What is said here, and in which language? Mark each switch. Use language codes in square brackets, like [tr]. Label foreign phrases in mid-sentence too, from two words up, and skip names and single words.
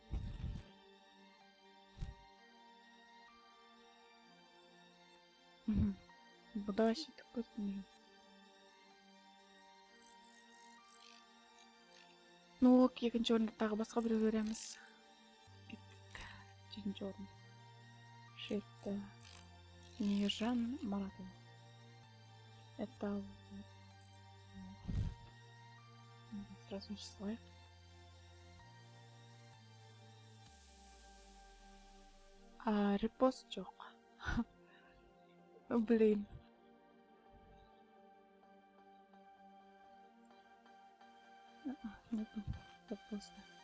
[kk] Бұда вообще түк көрмеймін. Ну, екінші орында тағы басқа біреу көреміз. Жетінші орын. Жетті. Мейіржан Маратов. [ru] Это... Сразу число. [kk] Репост жоқ. [ru] Блин. Нету репоста.